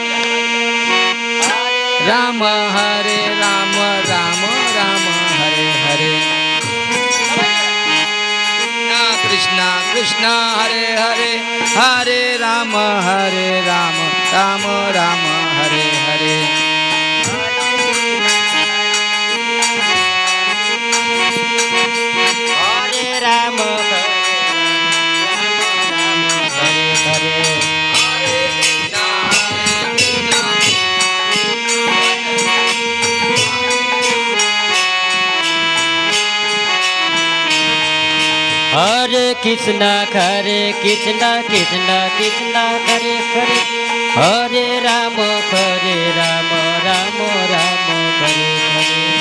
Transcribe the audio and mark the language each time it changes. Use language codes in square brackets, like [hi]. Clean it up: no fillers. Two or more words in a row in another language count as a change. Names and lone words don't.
[sa] রাম হরে রাম রাম রাম হরে হরে, কৃষ্ণ কৃষ্ণ হরে হরে, হরে রাম রাম রাম হরে হরে। রাম হরে হরে, हरे कृष्णा कृष्णा कृष्णा कृष्णा हरे हरे, हरे राम राम राम हरे हरे।